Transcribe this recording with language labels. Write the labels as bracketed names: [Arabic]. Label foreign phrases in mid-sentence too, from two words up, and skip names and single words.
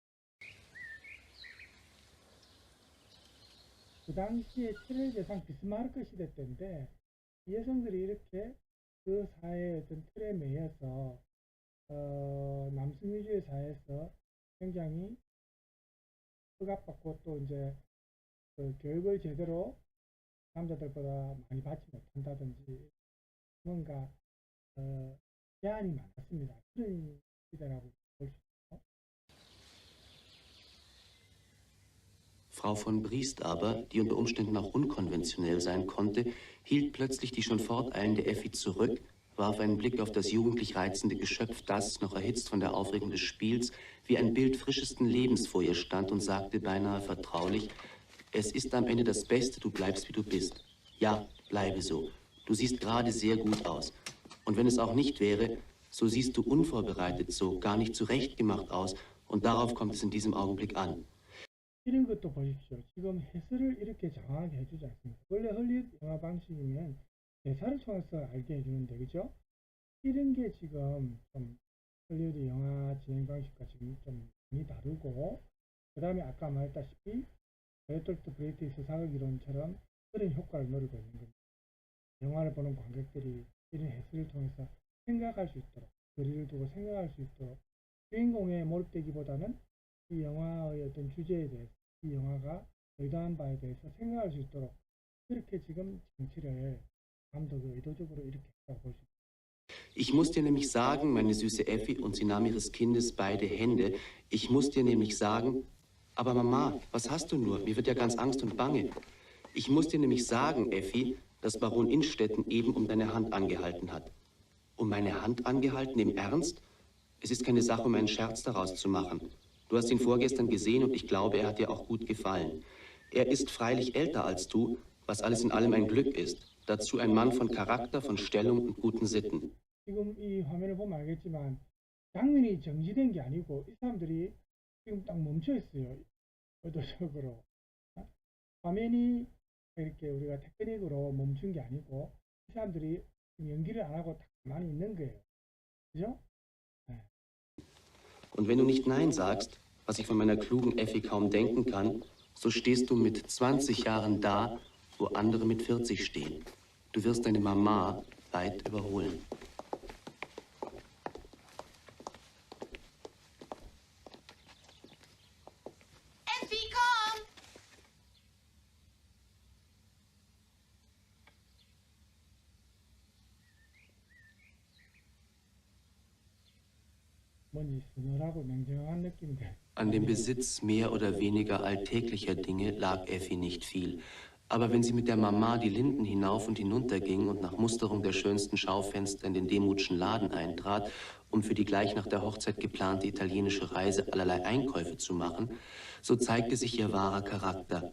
[Korean] 그 당시에 7일 대상 비스마르크 시대 때인데 이 여성들이 이렇게 그 사회의 어떤 틀에 매여서 남성 위주의 사회에서 굉장히 억압받고 또 이제 그 교육을 제대로 남자들보다 많이 받지 못한다든지 뭔가 제한이 많았습니다. 그런 시대라고 볼 수 있죠. [German] Frau von Briest aber, die unter Umständen auch unkonventionell sein konnte, hielt plötzlich die schon forteilende Effi zurück, warf einen Blick auf das jugendlich reizende Geschöpf, das, noch erhitzt von der Aufregung des Spiels, wie ein Bild frischesten Lebens vor ihr stand und sagte beinahe vertraulich: Es ist am Ende das Beste, du bleibst, wie du bist. Ja, bleibe so. Du siehst gerade sehr gut aus. Und wenn es auch nicht wäre, so siehst du unvorbereitet so, gar nicht zurechtgemacht aus, und darauf kommt es in diesem Augenblick an. [Korean] 이런 것도 보십시오. 지금 해설을 이렇게 정확하게 해주지 않습니다. 원래 헐리우드 영화 방식이면 대사를 통해서 알게 해주는데, 그죠? 이런 게 지금 좀 헐리우드 영화 진행 방식과 지금 좀 많이 다르고, 그 다음에 아까 말했다시피 베르톨트 브레이트의 서사극 이론처럼 그런 효과를 노리고 있는 겁니다. 영화를 보는 관객들이 이런 해설을 통해서 생각할 수 있도록, 거리를 두고 생각할 수 있도록, 주인공에 몰입되기보다는 이 영화의 어떤 주제에 대해서, 이 영화가 의도한 바에 대해서 생각할 수 있도록 그렇게 지금 장치를 감독이 의도적으로 이렇게 했다고 볼 수 있습니다. [German] Ich muss dir nämlich sagen, meine süße Effi, und sie nahm ihres Kindes beide Hände, ich muss dir nämlich sagen, aber Mama, was hast du nur? Mir wird ja ganz Angst und Bange. Ich muss dir nämlich sagen, Effi, dass Baron Innstetten eben um deine Hand angehalten hat. Um meine Hand angehalten? Im Ernst? Es ist keine Sache, um einen Scherz daraus zu machen. Du hast ihn vorgestern gesehen und ich glaube, er hat dir auch gut gefallen. Er ist freilich älter als du, was alles in allem ein Glück ist. Dazu ein Mann von Charakter, von Stellung und guten Sitten. [Korean] 지금 이 화면을 보면 알겠지만 장면이 정지된 게 아니고 이 사람들이 지금 딱 멈춰 있어요. 의도적으로. 화면이 이렇게 우리가 테크닉으로 멈춘 게 아니고 이 사람들이 지금 연기를 안 하고 딱 가만히 있는 거예요. 그죠? [German] Und wenn du nicht Nein sagst, was ich von meiner klugen Effi kaum denken kann, so stehst du mit 20 Jahren da, wo andere mit 40 stehen. Du wirst deine Mama weit überholen. Effi, komm! [Korean] 뭔지 서늘하고 냉정한 느낌이 들어요. [German] An dem Besitz mehr oder weniger alltäglicher Dinge lag Effi nicht viel. Aber wenn sie mit der Mama die Linden hinauf und hinunter ging und nach Musterung der schönsten Schaufenster in den Demutschen Laden eintrat, um für die gleich nach der Hochzeit geplante italienische Reise allerlei Einkäufe zu machen, so zeigte sich ihr wahrer Charakter.